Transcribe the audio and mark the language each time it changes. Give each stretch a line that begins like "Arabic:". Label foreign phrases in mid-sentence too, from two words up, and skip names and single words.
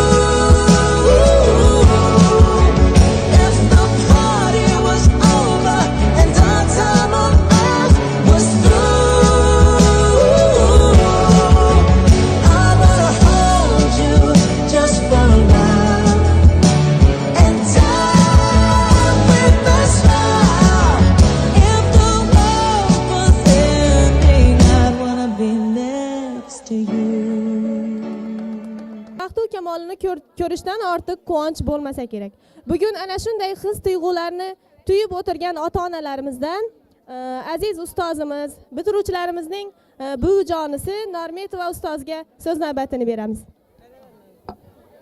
English: If the party was over and our time on earth was through, I wanna hold you just for a while and die with a smile. If the world was ending, I'd wanna be next to you.
Uzbek: Baxtu kamolini ko'rishdan ortiq quvonch bo'lmasa kerak. Bugun ana shunday his-tuyg'ularni tuyib o'tirgan ota-onalarimizdan aziz ustozimiz, bitiruvchilarimizning buvijonisi Normetova ustozga so'z navbatini beramiz.